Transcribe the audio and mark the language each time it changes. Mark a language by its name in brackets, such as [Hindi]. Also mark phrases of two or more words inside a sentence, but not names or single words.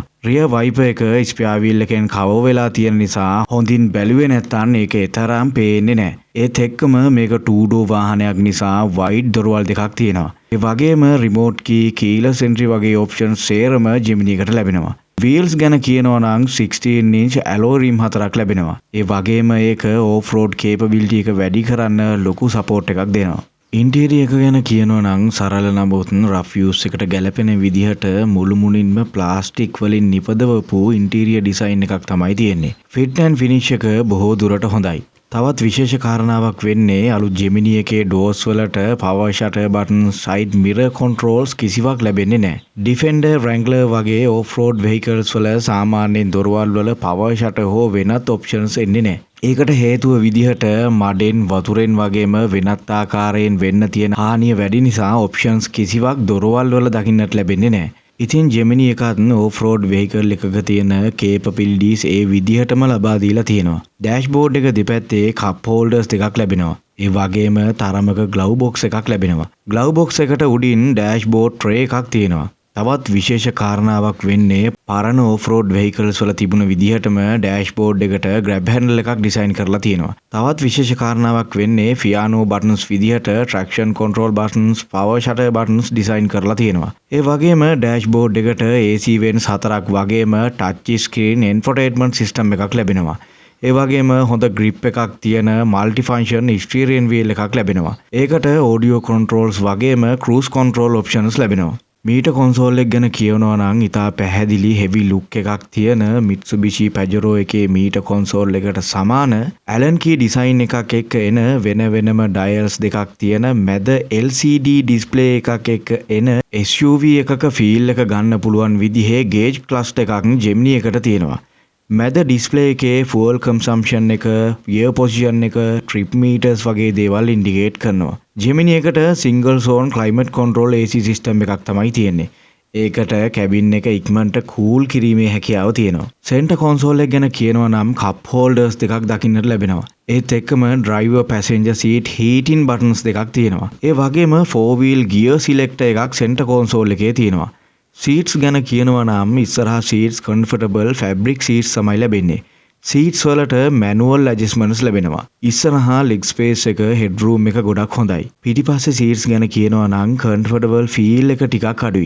[English] rear wiper [Sinhala] එක [English] spare wheel [Sinhala] එකෙන් කවර් වෙලා තියෙන නිසා හොඳින් බැලුවේ නැත්නම් ඒක තරම් පේන්නේ නැහැ. ඒත් එක්කම මේක 2-door වාහනයක් නිසා වයිඩ් දොරවල් දෙකක් තියෙනවා. ඒ වගේම [English] remote key, keyless entry [Sinhala] වගේ ඔප්ෂන්ස් සේරම Jimny එකට ලැබෙනවා. වීල්ස් ගැන කියනවා නම් [English] 16 inch alloy rim [Sinhala] 4ක් ලැබෙනවා. ඒ වගේම ඒක [English] off-road capability [Sinhala] එක වැඩි කරන්න ලොකු support එකක් දෙනවා. ඉන්ටීරියර් එක ගැන කියනවා නම් සරල නමුත් [English] rough use [Sinhala] එකට ගැලපෙන විදිහට මුළු මුනින්ම ප්ලාස්ටික් වලින් නිපදවපු [English] interior design [Sinhala] එකක් තමයි තියෙන්නේ. [English] fit and finish [Sinhala] එක බොහෝ දුරට හොඳයි. තවත් විශේෂ කාරණාවක් වෙන්නේ අලුත් Jimny එකේ doors වලට [English] power shutter button, side mirror controls [Sinhala] කිසිවක් ලැබෙන්නේ නැහැ. Defender, Wrangler වගේ [English] off-road vehicles [Sinhala] වල සාමාන්‍යයෙන් දොරවල් වල [English] power shutter [Sinhala] හෝ වෙනත් options එන්නේ නැහැ. ඒකට හේතුව විදිහට මඩෙන් වතුරෙන් වගේම වෙනත් ආකාරයෙන් වෙන්න තියෙන හානිය වැඩි නිසා options කිසිවක් දොරවල් වල දකින්නට ලැබෙන්නේ නැහැ. ඉතින් Jimny එකත් [English] off-road vehicle [Sinhala] එකක තියෙන capabilities ඒ විදිහටම ලබා දීලා තියෙනවා. dashboard එක දෙපැත්තේ [English] cup holders [Sinhala] දෙකක් ලැබෙනවා. ඒ වගේම තරමක [English] glove box [Sinhala] එකක් ලැබෙනවා. [English] glove box [Sinhala] එකට උඩින් [English] dashboard tray [Sinhala] එකක් තියෙනවා. තවත් විශේෂ කාරණාවක් වෙන්නේ පරණ [English] off-road vehicles [Sinhala] වල තිබුණ විදිහටම dashboard එකට [English] grab handle [Sinhala] එකක් ඩිසයින් කරලා තියෙනවා. තවත් විශේෂ කාරණාවක් වෙන්නේ [English] piano buttons [Sinhala] විදිහට [English] traction control buttons, power shutter buttons [Sinhala] ඩිසයින් කරලා තියෙනවා. ඒ වගේම dashboard එකට [English] AC vents [Sinhala] 4ක් වගේම [English] touch screen infotainment system [Sinhala] එකක් ලැබෙනවා. ඒ වගේම හොඳ grip එකක් තියෙන [English] multi-function steering wheel [Sinhala] එකක් ලැබෙනවා. ඒකට [English] audio controls [Sinhala] වගේම [English] cruise control options [Sinhala] ලැබෙනවා. [English] meter console [Sinhala] එක ගැන කියනවා නම් ඉතා පැහැදිලි [English] heavy look [Sinhala] එකක් තියෙන Mitsubishi Pajero එකේ [English] meter console [Sinhala] එකට සමාන [English] Allen key design [Sinhala] එකක් එක්ක එන වෙන වෙනම dials දෙකක් තියෙන මැද [English] LCD display [Sinhala] එකක් එක්ක එන SUV එකක feel එක ගන්න පුළුවන් විදිහේ [English] gauge cluster [Sinhala] එකක් Jimny එකට තියෙනවා. මැද ඩිස්ප්ලේ එකේ [English] fuel consumption [Sinhala] එක, [English] gear position [Sinhala] එක, [English] trip meters [Sinhala] වගේ දේවල් ඉන්ඩිකේට් කරනවා. Jimny එකට [English] single zone climate control AC system [Sinhala] එකක් තමයි තියෙන්නේ. ඒකට කැබින් එක ඉක්මනට කූල් කිරීමේ හැකියාව තියෙනවා. [English] center console [Sinhala] එක ගැන කියනවා නම් [English] cup holders [Sinhala] දෙකක් දකින්නට ලැබෙනවා. ඒත් එක්කම [English] driver passenger seat heating buttons [Sinhala] දෙකක් තියෙනවා. ඒ වගේම [English] 4 wheel gear selector [Sinhala] එකක් [English] center console [Sinhala] එකේ තියෙනවා. සීට්ස් ගැන කියනවා නම් ඉස්සරහා [English] seats comfortable fabric seats [Sinhala] තමයි ලැබෙන්නේ. සීට්ස් වලට [English] manual adjustments [Sinhala] ලැබෙනවා. ඉස්සරහා [English] leg space [Sinhala] එක [English] head room [Sinhala] එක ගොඩක් හොඳයි. පිටිපස්සේ සීට්ස් ගැන කියනවා නම් [English] comfortable feel [Sinhala] එක ටිකක් අඩුයි.